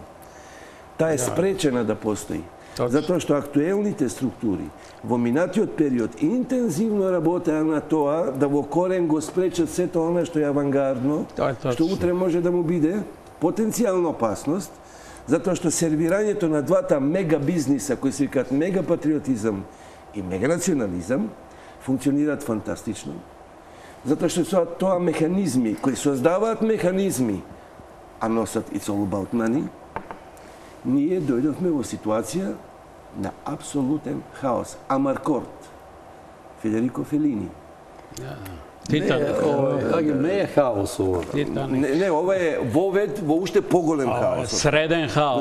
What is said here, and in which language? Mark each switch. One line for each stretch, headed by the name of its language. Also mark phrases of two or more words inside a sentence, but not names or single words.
Macedonian: Таа е спречена да постои. Затоа што актуелните структури во минатиот период интензивно работеа на тоа да во корен го спречат сето она што е авангардно, што утре може да му биде потенцијална опасност, затоа што сервирањето на двата мега бизниса кои се викаат мега патриотизам и мега национализам функционираат фантастично. Затоа што се тоа механизми кои создаваат механизми, а носат
English: it's all about money,
Macedonian: ние дојдовме во ситуација на апсолутен хаос. Амаркорд, Федерико Фелини. Не е хаос ова. Не, ова е вовед во уште поголем хаос. Среден хаос.